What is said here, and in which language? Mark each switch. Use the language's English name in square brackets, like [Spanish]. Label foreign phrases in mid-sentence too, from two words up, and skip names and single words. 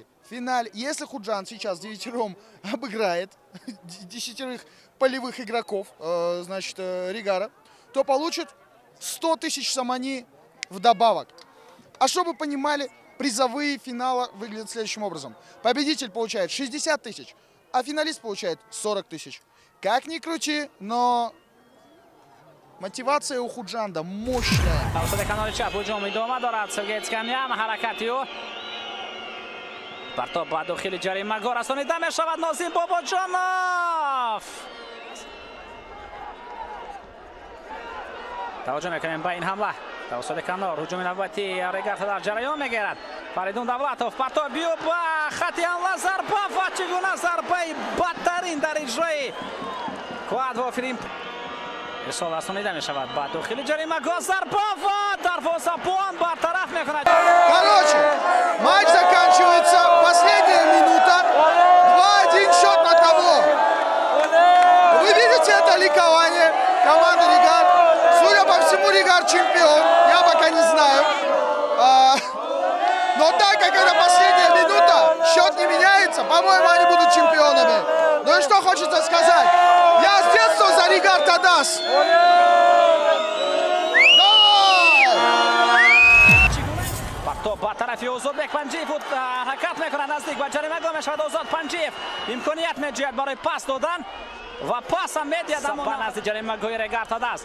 [Russian] В финале, если Худжан сейчас 9 обыграет 10 полевых игроков, значит, Ригара, то получит 100 тысяч самани вдобавок. А чтобы вы понимали, призовые финала выглядят следующим образом. Победитель получает 60 тысяч, а финалист получает 40 тысяч. Как ни крути, но мотивация у Худжанда мощная. [Tajik] Партоп ба дохили ҷаримагор расонида мешавад. Нозим Бобоҷонов таваҷҷӯҳ мекунем ба ин ҳамла. тавассути канор ҳуҷуми навбати Ригар дар ҷараён мегирад. Фаридун Давлатов партоп биё ба хати ҳамла, зарба ва чӣ гуна зарбаи бадтарин дар иҷрои Куадво Филипп. Исол расонида мешавад ба дохили ҷаримагор, зарба ва дарвозабон бартараф мекунад. [Russian] Короче, матч заканчивается, последняя минута, 2-1 счет на табло. Вы видите это ликование команды Ригар? Судя по всему, Ригар чемпион, я пока не знаю. Но так как это последняя минута, счет не меняется, по-моему, они будут чемпионами. Ну и что хочется сказать? Я с детства за Ригар Тадас. [Tajik] ба тарафи Озодбек Панҷиев ҳаракат мекунад, наздик ба ҷаримагор мешавад. Озод Панҷиев имконият меҷӯяд барои пас додан ва пасам медиҳад ба назди ҷаримагои Ригар Тадас.